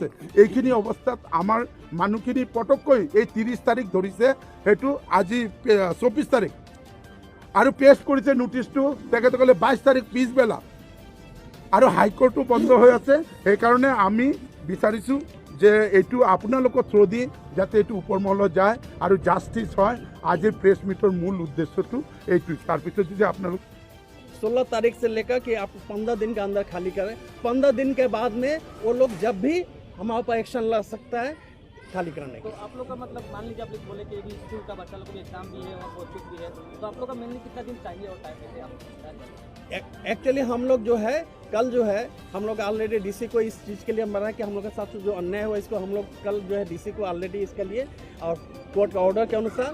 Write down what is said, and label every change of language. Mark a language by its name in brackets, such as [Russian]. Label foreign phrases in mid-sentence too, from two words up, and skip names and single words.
[Assamese] এইখিনি অৱস্থাত আমাৰ মানুহখিনি পটককৈ এই 30 তাৰিখ ধৰিছে, সেইটো আজি 24 তাৰিখ আৰু পেষ্ট কৰিছে নোটিছটো তেখেতসকলে 22 তাৰিখ পিছবেলা, আৰু হাইকোৰ্টো বন্ধ হৈ আছে। সেইকাৰণে আমি বিচাৰিছোঁ যে এইটো আপোনালোকৰ থ্ৰু দি যাতে এইটো ওপৰমহলত যায় আৰু জাষ্টিছ হয়। আজিৰ [English] press meet [Assamese] মূল উদ্দেশ্যটো এইটো। তাৰপিছত যদি আপোনালোক [Hindi] 16 तारीख से लेकर कि आप 15 दिन के अंदर खाली करें, 15 दिन के बाद में वो लोग जब भी हमारे ऊपर एक्शन ला सकता है खाली करने तो आप लोग का मतलब मान लीजिए आप लोग बोले कि अभी स्कूल का बच्चा लोग को एग्जाम भी है और कोचिंग भी है, तो आप लोग का मेनली कितना दिन चाहिए और टाइम कैसे आप एक्चुअली हम लोग जो है कल जो है हम लोग ऑलरेडी डीसी को इस चीज़ के लिए मना कि हम लोग के साथ जो अन्याय हुआ इसको हम लोग कल जो है डीसी को ऑलरेडी इसके लिए और कोर्ट का ऑर्डर के अनुसार।